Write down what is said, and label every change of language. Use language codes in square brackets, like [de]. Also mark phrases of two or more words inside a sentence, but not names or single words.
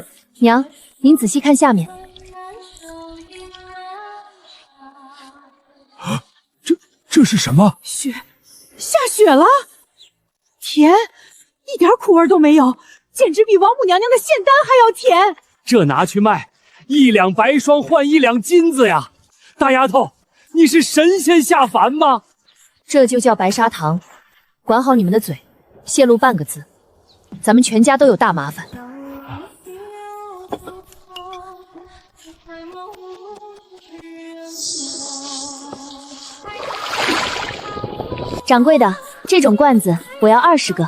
[zh] 娘，您仔細看下面。這是什麼？雪，下雪了，甜，一點苦味都沒有，簡直比王母娘娘的仙丹還要甜。這拿去賣，1兩白霜換1兩金子呀！大丫頭，你是神仙下凡嗎？這就叫白砂糖，管好你們的嘴，泄露半個字，咱們全家都有大麻煩。掌櫃的，這種罐子我要20個。